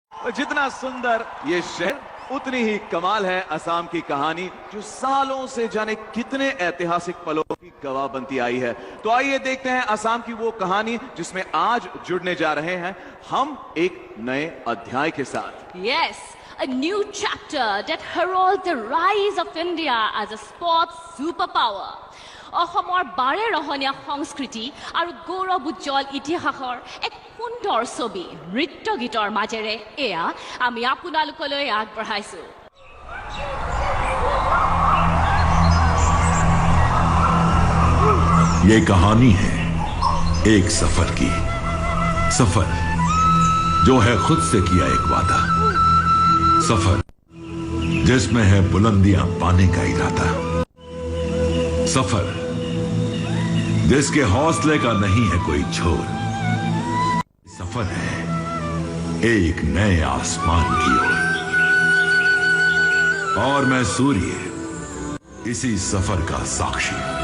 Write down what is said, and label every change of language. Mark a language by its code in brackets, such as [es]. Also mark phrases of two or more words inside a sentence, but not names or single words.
[hi] जितना सुंदर ये शहर, उतनी ही कमाल है असम की कहानी, जो सालों से जाने कितने ऐतिहासिक पलों की गवाह बनती आई है। तो आइए देखते हैं असम की वो कहानी जिसमें आज जुड़ने जा रहे हैं हम एक नए अध्याय के साथ। [en] Yes, a new chapter that heralds the rise of India as a sports superpower. [as] অসমৰ বাৰে ৰহণীয়া সংস্কৃতি আৰু গৌৰৱ উজ্জ্বল ইতিহাসৰ এক সুন্দৰ ছবি নৃত্য গীতৰ মাজেৰে এয়া আমি আপোনালোকলৈ আগবঢ়াইছো। [hi] ये कहानी है एक सफर की, सफर जो है खुद से किया एक वादा, सफर जिसमें है बुलंदियां पाने का इरादा, सफर जिसके हौसले का नहीं है कोई छोर, सफर है एक नए आसमान की ओर, और मैं सूर्य इसी सफर का साक्षी।